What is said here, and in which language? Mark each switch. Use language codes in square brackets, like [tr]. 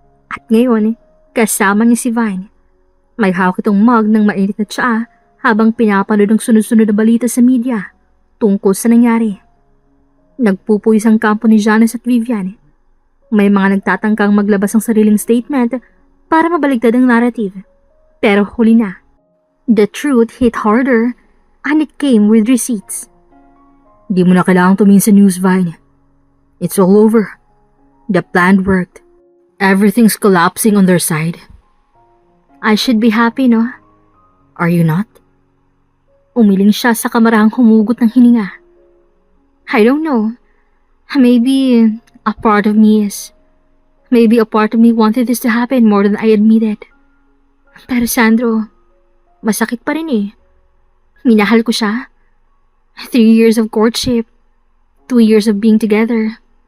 [tl] At ngayon, kasama niya si Vine. May hawak itong mug ng mainit na tsaa habang pinapanood ang sunod-sunod na balita sa media tungkol sa nangyari. Nagpupuyos ang kampo ni Janus at Vivian. May mga nagtatangkang maglabas ng sariling statement para mabaligtad ang narrative. Pero huli na. [en] The truth hit harder and it came with receipts. [tl] Di mo na kailangang tumingin sa news, Vine. [en] It's all over. The plan worked. Everything's collapsing on their side. I should be happy, no? Are you not? [tl] Umiling siya sa kamarahang humugot ng hininga. [en] I don't know. Maybe a part of me is. Maybe a part of me wanted this to happen more than I admitted. [tl] Pero Sandro, masakit pa rin eh. Minahal ko siya. [en] 3 years of courtship. 2 years of being together.